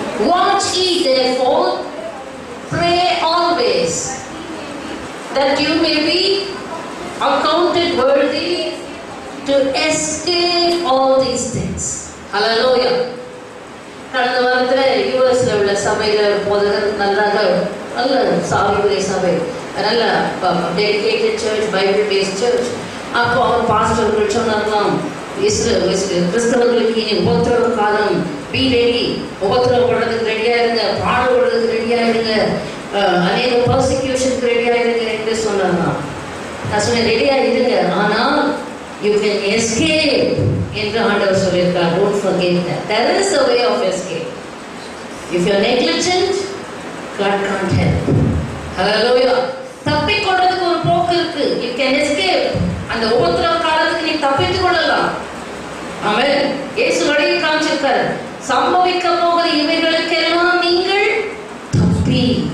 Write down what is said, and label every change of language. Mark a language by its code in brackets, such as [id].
[en] Watch ye therefore, pray always, that you may be accounted worthy to escape all these things. Hallelujah. [ta] கடந்த வாரத்தில் யூஎஸ்ல உள்ள சபையில் போதகர் நல்ல சாவியுடைய சபை, நல்ல dedicated search, Bible paste search. அப்போ அவர் பாஸ்டர்கள் சொன்னார்களாம், கிறிஸ்தவர்களுக்கு இனி உபத்திரவ காலம், [en] be ready, [ta] உபத்திரவப்படுறதுக்கு ரெடியா இருங்க, பாடுபடுறதுக்கு ரெடியா இருங்க, அநேக பர்சிக்யூஷனுக்கு ரெடியா இருங்க என்று சொன்னார்களாம். நான் சொன்னேன் ரெடியா இருங்க, ஆனால் [en] you can escape [ta] என்று ஆண்டவர் சொல்லியிருக்கார். [en] Don't forget that. There is a way of escape. If you are negligent, God can't help. [ta] Hallelujah. தப்பிக்கொள்றதுக்கு ஒரு போக்கு இருக்கு. [en] You can escape. [ta] அந்த உபத்திரவ காலத்துக்கு நீ தப்பித்துக் கொள்ளலாம். ஆமென். இயேசு வழியை காமிச்சிருக்கார். சம்பவிக்க போகிற இவைகளுக்கெல்லாம் நீங்கள் தப்பி.